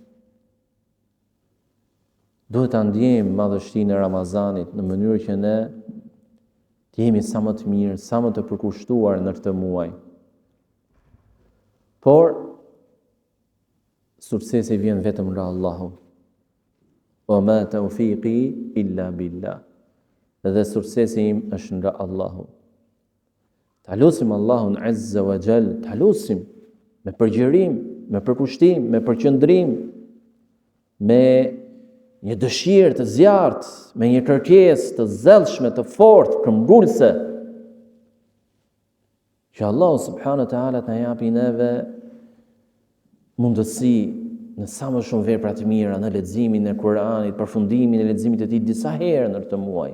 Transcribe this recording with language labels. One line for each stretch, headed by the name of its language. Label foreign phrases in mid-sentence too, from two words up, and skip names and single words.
Albanian: Duhet ta ndjejmë madhështinë e Ramazanit në mënyrë që ne të jemi sa më të mirë, sa më të përkushtuar në këtë muaj. Por suksesi vjen vetëm nga Allahu.
Arabic: وما توفيقي إلا بالله.
Albanian: Dhe suksesi im është nga Allahu. Ta lutim Allahun
Arabic: عز وجل,
Albanian: ta lutim me përgjërim, me përkushtim, me përqendrim, me një dëshirë të zjarrt, me një kërkesë të zellshme, të fortë, këmbgulse, që Allahu
Arabic: سبحانه وتعالى
Albanian: të japi neve mundësi në sa më shumë vepra të mira, në leximin e Kuranit, përfundimin e leximit të tij disa herë në këtë muaj.